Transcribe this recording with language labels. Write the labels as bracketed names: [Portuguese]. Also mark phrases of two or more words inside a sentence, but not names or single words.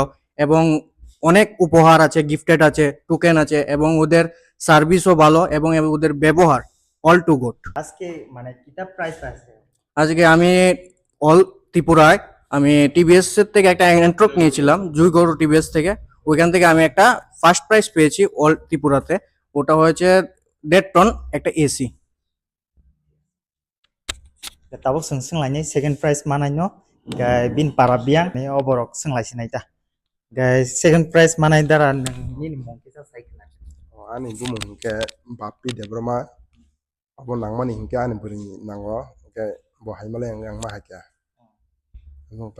[Bangla] এবং অনেক উপহার আছে, গিফটেড আছে, টোকেন আছে, এবং ওদের সার্ভিসও ভালো এবং ওদের ব্যবহার [English] all too good. [Bangla] আজকে মানে কিতাব প্রাইজ পাইছে আজকে আমি অল ত্রিপুরায় আমি টিভিএস এর থেকে একটা এন্ট্রক নিয়েছিলাম, জুইগৌর টিভিএস থেকে। ওইখান থেকে আমি একটা [English] first prize [Bangla] পেয়েছি অল ত্রিপুরাতে। ওটা হয়েছে 1.5 টন একটা এসি। [Kok Borok] tabuk sunglainai [English] second prize [Kok Borok] manai no gai bin parabiang ni oborok sunglai sinai ta gai [English] second prize [Kok Borok] manai dara ni mong kisa saikna ani bumung hingke bapi debroma abo nangmani hingke ani buri nango hingke bo haimale yang ma hakya nungta